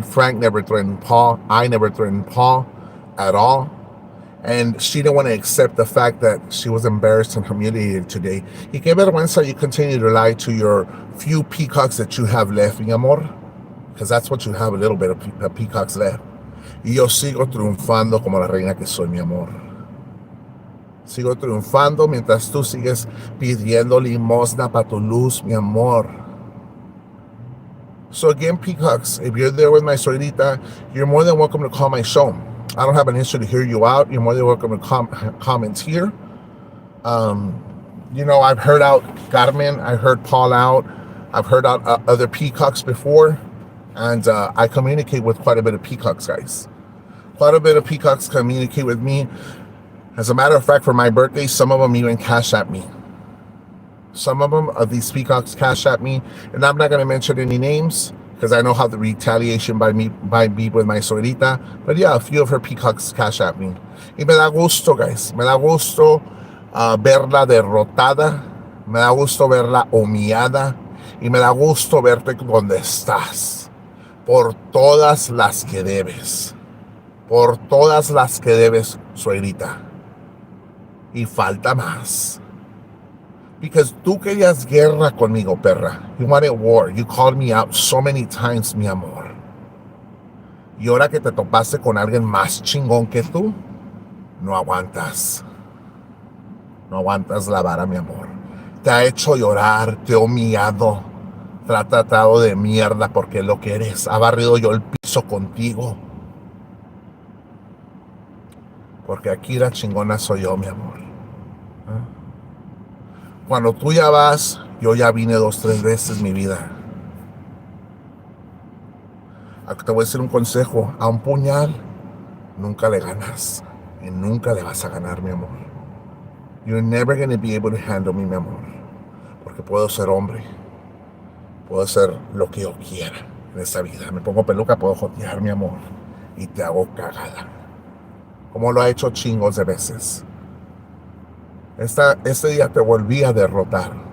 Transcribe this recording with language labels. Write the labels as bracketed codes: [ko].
[en] Frank never threatened Paul. I never threatened Paul at all. And she didn't want to accept the fact that she was embarrassed and humiliated today. [es] Y qué vergüenza [en] you continue to lie to your few peacocks that you have left, mi amor. Because that's what you have, a little bit of peacocks left. [es] Y yo sigo triunfando como la reina que soy, mi amor. Sigo triunfando mientras tú sigues pidiendo limosna para tu luz, mi amor. [en] So again, peacocks, if you're there with my suegrita, you're more than welcome to call my show. I don't have an issue to hear you out. You're more than welcome to comment here. I've heard out Carmen. I heard Paul out. I've heard out other peacocks before. And I communicate with quite a bit of peacocks, guys. Quite a bit of peacocks communicate with me. As a matter of fact, for my birthday, some of them even Cash App me. Some of these peacocks Cash App me. And I'm not going to mention any names, because I know how the retaliation by me with my suegrita. But yeah, a few of her peacocks Cash App me. [es] Y me da gusto, guys. Me da gusto verla derrotada. Me da gusto verla humillada. Y me da gusto verte donde estás. Por todas las que debes. Por todas las que debes, suegrita. Y falta más. Because tú querías guerra conmigo, perra. [en] You wanted war. You called me out so many times, mi amor. [es] Y ahora que te topaste con alguien más chingón que tú, no aguantas. No aguantas la vara, mi amor. Te ha hecho llorar, te ha humillado, te ha tratado de mierda porque lo que eres. Ha barrido yo el piso contigo. Porque aquí la chingona soy yo, mi amor. Cuando tú ya vas, yo ya vine 2, 3 veces, mi vida. Te voy a decir un consejo. A un puñal nunca le ganas. Y nunca le vas a ganar, mi amor. [en] You're never going to be able to handle me, mi amor. [es] Porque puedo ser hombre. Puedo ser lo que yo quiera en esta vida. Me pongo peluca, puedo jotear, mi amor. Y te hago cagada. Como lo ha hecho chingos de veces. Este día te volví a derrotar.